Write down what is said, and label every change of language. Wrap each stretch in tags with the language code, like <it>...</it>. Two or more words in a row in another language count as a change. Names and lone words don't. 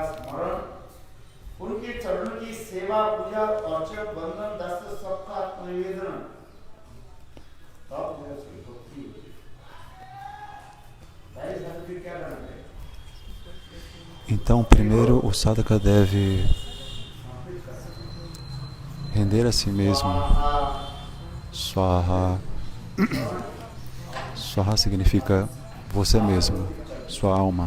<hi>स्मरण, उनके चरणों की सेवा पूजा अर्चन बंधन दस सबका आत्मनिवेदन, तब जो उसकी भक्ति क्या करना है?</hi> <pt>Então, primeiro o sadhaka deve render a si mesmo. Swaha. Swaha significa você mesmo, sua alma.</pt>